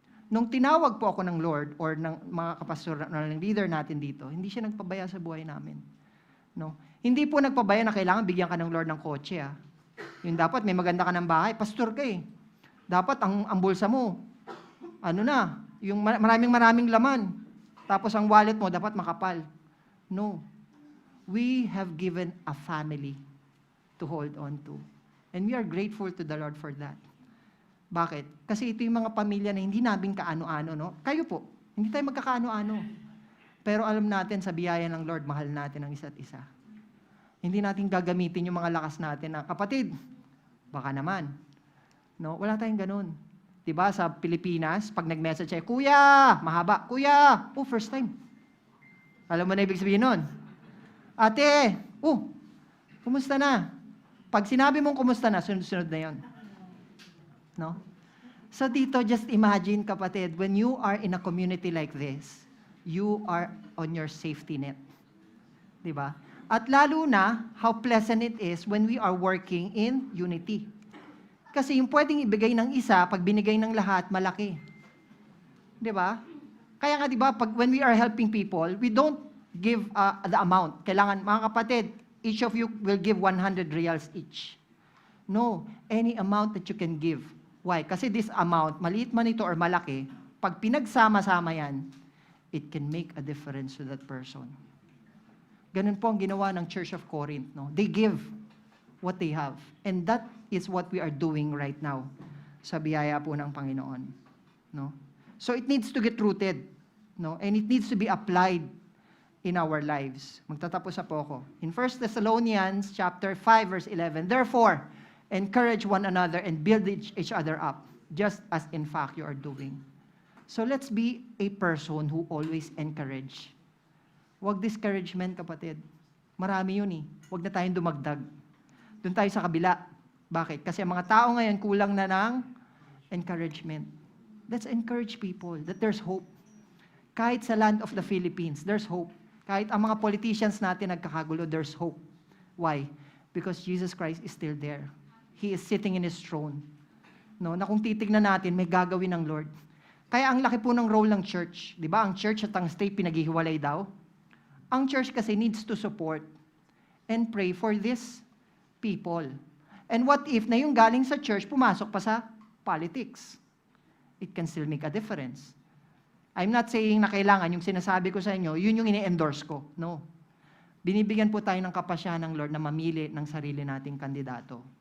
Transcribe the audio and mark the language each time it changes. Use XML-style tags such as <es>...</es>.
<tl>Nung tinawag po ako ng Lord or ng mga kapastor ng leader natin dito, hindi siya nagpabaya sa buhay namin. No? Hindi po nagpabaya na kailangan bigyan ka ng Lord ng kotse. Yung dapat may maganda ka ng bahay, pastor ka eh. Dapat ang bulsa mo, yung maraming laman. Tapos ang wallet mo dapat makapal. No.</tl> <en>We have given a family to hold on to. And we are grateful to the Lord for that.</en> <tl>Bakit? Kasi ito yung mga pamilya na hindi namin kaano-ano, no? Kayo po, hindi tayo magkakaano-ano. Pero alam natin sa biyaya ng Lord, mahal natin ang isa't isa. Hindi natin gagamitin yung mga lakas natin na, kapatid, baka naman. No? Wala tayong ganun. Diba sa Pilipinas, pag nag-message siya, Kuya, mahaba, Kuya,</tl> <en>first time.</en> <tl>Alam mo na ibig sabihin nun? Ate, kumusta na? Pag sinabi mong kumusta na, sunod-sunod na yon. No? So dito,</tl> <en>just imagine, kapatid, when you are in a community like this, you are on your safety net.</en> <tl>Diba? At lalo na,</tl> <en>how pleasant it is when we are working in unity.</en> <tl>Kasi yung pwedeng ibigay ng isa, pag binigay ng lahat, malaki. Diba? Kaya nga, diba,</tl> <en>when we are helping people, we don't give the amount.</en> <tl>Kailangan, mga kapatid,</tl> <en>each of you will give 100 reals each. No, any amount that you can give. Why?</en> <tl>Kasi</tl> <en>this amount,</en> <tl>maliit man ito</tl> <en>or malaki,</en> <tl>pag pinagsama-sama yan,</tl> <en>it can make a difference to that person.</en> <tl>Ganun po ang ginawa ng Church of Corinth. No?</tl> <en>They give what they have. And that is what we are doing right now</en> <tl>sa biyaya po ng Panginoon.</tl> <en>No? So it needs to get rooted. No? And it needs to be applied in our lives.</en> <tl>Magtatapos na po ako.</tl> <en>In 1 Thessalonians chapter 5, verse 11, Therefore, encourage one another and build each other up, just as in fact you are doing. So let's be a person who always encourage.</en> <tl>Huwag discouragement, kapatid. Marami yun eh. Huwag na tayong dumagdag. Doon tayo sa kabila. Bakit? Kasi ang mga tao ngayon kulang na ng encouragement.</tl> <en>Let's encourage people that there's hope.</en> <tl>Kahit sa</tl> <en>land of the Philippines, there's hope.</en> <tl>Kahit ang mga politicians natin nagkakagulo,</tl> <en>there's hope. Why? Because Jesus Christ is still there. He is sitting in His throne.</en> <tl>No? Na kung titignan natin, may gagawin ng Lord. Kaya ang laki po ng role ng church. Di ba? Ang church at ang state pinaghihiwalay daw. Ang church kasi</tl> <en>needs to support and pray for these people. And what if</en> <tl>na yung galing sa church, pumasok pa sa politics?</tl> <en>It can still make a difference. I'm not saying</en> <tl>na kailangan yung sinasabi ko sa inyo, yun yung ini-endorse ko. No. Binibigyan po tayo ng kapasyahan ng Lord na mamili ng sarili nating kandidato.</tl>